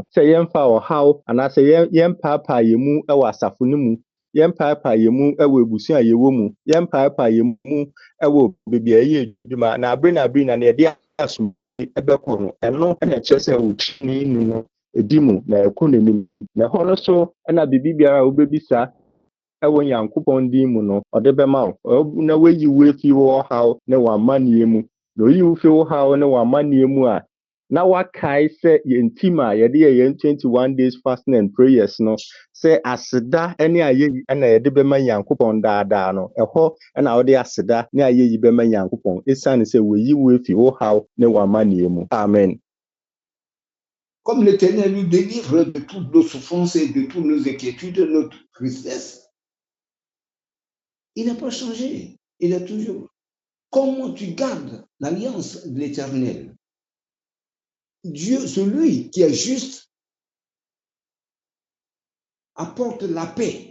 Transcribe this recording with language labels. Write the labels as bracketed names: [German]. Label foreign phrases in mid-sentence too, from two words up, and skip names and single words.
[Akan] Sɛ yɛmfa ɔhaw anaasɛ yɛmpaapaa yɛn mu ɛwɔ asafo no mu, yɛmpaapaa yɛn mu ɛwɔ ebusua a yɛwɔ mu, yɛmpaapaa yɛn mu ɛwɔ beebi a yɛyɛ adwuma, na abere na yɛde asom ɛbɛkɔ no, ɛno ɛna kyerɛ sɛ otrenee no edi mu na ɛkɔ n'anim. Na ɛhɔ no so ɛna biribi biara a wobɛbisa ɛwɔ Nyankopɔn din mu no, ɔde bɛma wo. Na wayi wo efi wo ɔhaw ne w'amanneɛ mu. Na oyi wo fi wo ɔhaw ne w'amanneɛ mu a, na wakae sɛ yɛn team a yɛde yɛ yɛn [English] 21 days fasting and prayers [Akan] no, sɛ aseda ne ayɛyi ɛna yɛde bɛma Nyankopɔn daadaa no, ɛhɔ ɛna wode aseda ne ayɛyi bɛma Nyankopɔn esiane sɛ wayi wo efi wo ɔhaw ne w'amanneɛ mu. Amen. [French] Comme l'Éternel nous délivre de toutes nos souffrances et de toutes nos inquiétudes, de notre tristesse, il n'a pas changé. Il est toujours. Comment tu gardes l'alliance de l'Éternel? Dieu, celui qui est juste, apporte la paix.